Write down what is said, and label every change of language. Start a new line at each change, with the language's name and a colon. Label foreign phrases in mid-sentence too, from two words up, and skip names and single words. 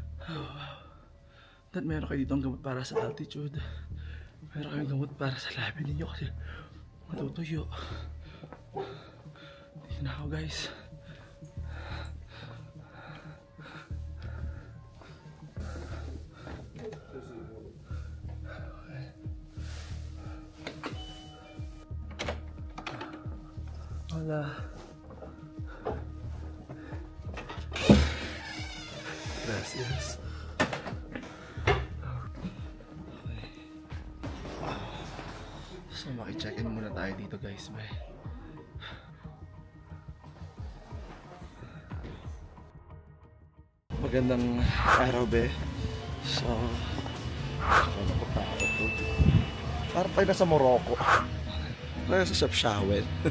Filipino: Dad, meron kayo dito ang gamot para sa altitude. Meron kayong gamot para sa labi ninyo kasi matutuyo. Dito na ako, guys.
Spanish: Hola. Gracias.
Filipino: Okay. So maki-check-in muna tayo dito, guys. Magandang araw, be. So parang tayo nasa Morocco. Tayo sa Chefchaouen.